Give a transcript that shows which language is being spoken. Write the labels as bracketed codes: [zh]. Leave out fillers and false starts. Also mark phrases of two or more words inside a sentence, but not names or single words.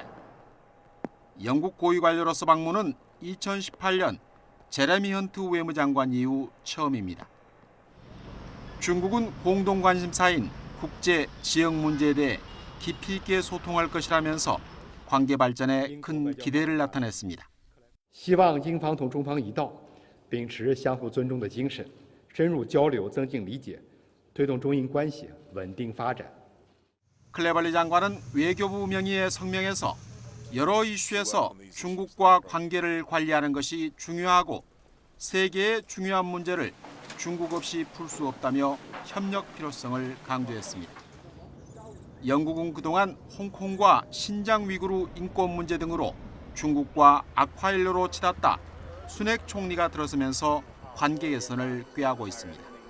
[ko] 영국 고위 관료로서 방문은 2018년 제레미 헌트 외무장관 이후 처음입니다. 중국은 공동 관심사인 국제, 지역 문제에 대해 깊이 있게 소통할 것이라면서 관계 발전에 큰 기대를 나타냈습니다. [zh] 希望英方同中方一道，秉持相互尊重的精神，深入交流，增进理解，推动中英关系稳定发展。 [ko] 클레벌리 장관은 외교부 명의의 성명에서 여러 이슈에서 중국과 관계를 관리하는 것이 중요하고 세계의 중요한 문제를 중국 없이 풀 수 없다며 협력 필요성을 강조했습니다. 영국은 그동안 홍콩과 신장 위구르 인권 문제 등으로 중국과 악화일로로 치닫다 순핵 총리가 들어서면서 관계 개선을 꾀하고 있습니다.